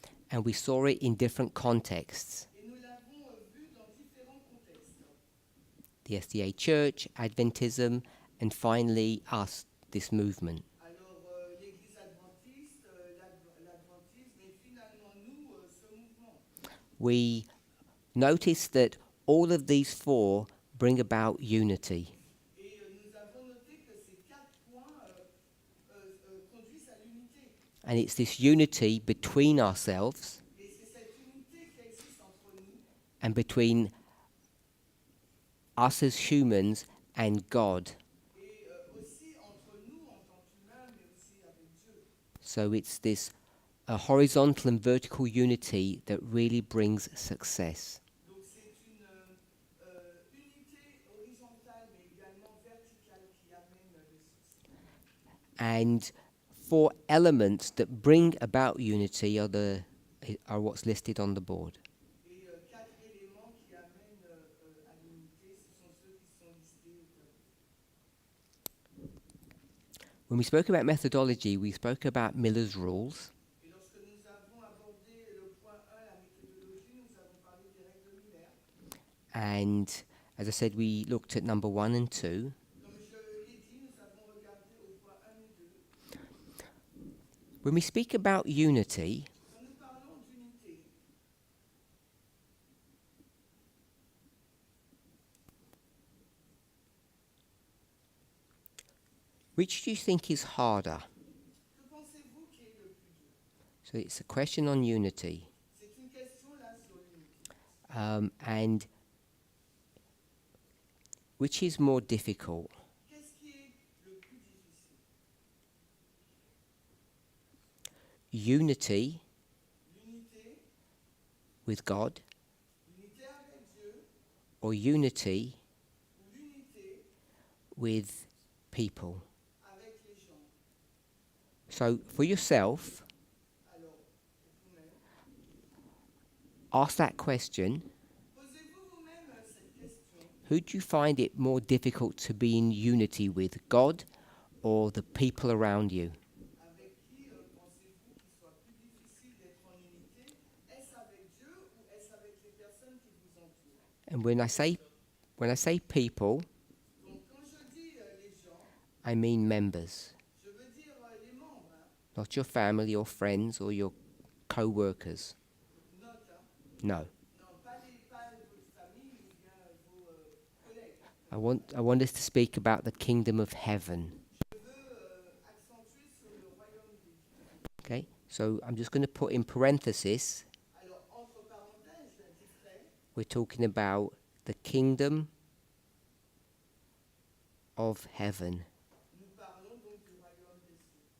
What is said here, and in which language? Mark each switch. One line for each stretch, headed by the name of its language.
English: and we saw it in different contexts.
French: Et nous l'avons vu dans différents contextes.
English: The SDA Church, Adventism, and finally us, this movement.
French: Alors, l'Église adventiste, l'adventisme, et finalement nous, ce mouvement.
English: We notice that all of these four bring about unity.
French: Et nous avons noté que ces 4 points conduisent à l'unité.
English: And it's this unity between ourselves
French: Et c'est cette unité qui existe entre nous
English: and between us as humans and God.
French: et aussi entre nous en tant qu'humains, mais aussi avec Dieu.
English: So it's this horizontal and vertical unity that really brings success.
French: Donc c'est une unité horizontale, mais également verticale qui amène le succès.
English: And four elements that bring about unity are what's listed on the board.
French: Et 4 éléments qui amènent à l'unité, ce sont ceux qui sont listés au tableau.
English: When we spoke about methodology, we spoke about Miller's rules.
French: Et lorsque nous avons abordé le point 1, la méthodologie, nous avons parlé des règles Miller.
English: And as I said, we looked at number 1 and 2.
French: Comme je l'ai dit, nous avons regardé au point 1 et 2.
English: When we speak about unity,
French: Quand nous parlons d'unité,
English: which do you think is harder?
French: que pensez-vous qui est le plus dur?
English: So it's a question on unity.
French: C'est une question là sur l'unité.
English: And which is more difficult?
French: Qu'est-ce qui est le plus difficile?
English: Unity
French: L'unité,
English: with God
French: l'unité avec Dieu,
English: or unity
French: ou l'unité
English: with people?
French: avec les gens.
English: So for yourself,
French: Alors, pour vous-même,
English: ask that question.
French: posez-vous vous-même cette question.
English: Who do you find it more difficult to be in unity with, God or the people around you?
French: Avec qui pensez-vous qu'il soit plus difficile d'être en unité? Est-ce avec Dieu ou est-ce avec les personnes qui vous entourent?
English: And when I say people,
French: Donc, quand je dis les gens,
English: I mean members,
French: je veux dire les membres, hein.
English: not your family or friends or your co-workers.
French: Note, hein.
English: No.
French: Non, pas votre famille ou bien vos collègues.
English: I want us to speak about the kingdom of heaven.
French: Je veux accentuer sur le royaume des dieux.
English: Okay? So I'm just going to put in parenthesis,
French: Alors, entre parenthèses, discret,
English: we're talking about the kingdom of heaven.
French: nous parlons donc du royaume des cieux.